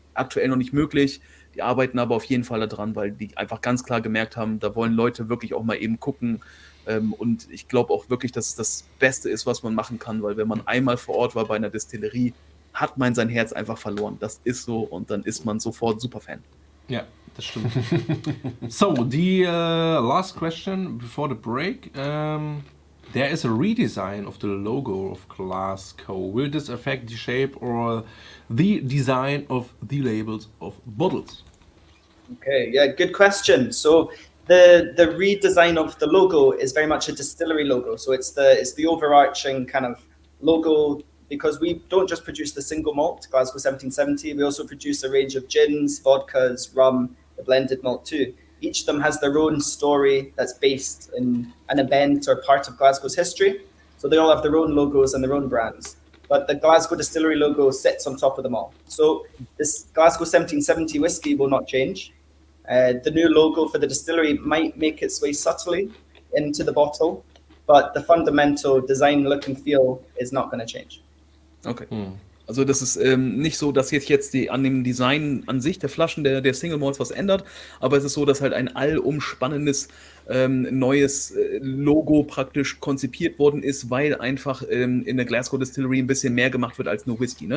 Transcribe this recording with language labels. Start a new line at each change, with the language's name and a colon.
German: Aktuell noch nicht möglich. Die arbeiten aber auf jeden Fall daran, weil die einfach ganz klar gemerkt haben, da wollen Leute wirklich auch mal eben gucken. Und ich glaube auch wirklich, dass es das Beste ist, was man machen kann, weil wenn man einmal vor Ort war bei einer Distillerie, hat man sein Herz einfach verloren. Das ist so, und dann ist man sofort Superfan. Ja, das stimmt.
English: So, the last question before the break. There is a redesign of the logo of Glasgow. Will this affect the shape or the design of the labels of bottles? Okay, yeah, good question. So the redesign of the logo is very much a distillery logo. So it's the overarching kind of logo, because we don't just produce the single malt Glasgow 1770. We also produce a range of gins, vodkas, rum, the blended malt too. Each of them has their own story that's based in an event or part of Glasgow's history. So they all have their own logos and their own brands. But the Glasgow Distillery logo sits on top of them all. So this Glasgow 1770 whiskey will not change. The new logo for the distillery might make its way subtly into the bottle, but the fundamental design, look and feel is not going to change. Okay.
German: Also das ist nicht so, dass jetzt an dem Design an sich der Flaschen der Single Malts was ändert, aber es ist so, dass halt ein allumspannendes neues Logo praktisch konzipiert worden ist, weil einfach in der Glasgow Distillery ein bisschen mehr gemacht wird als nur Whisky.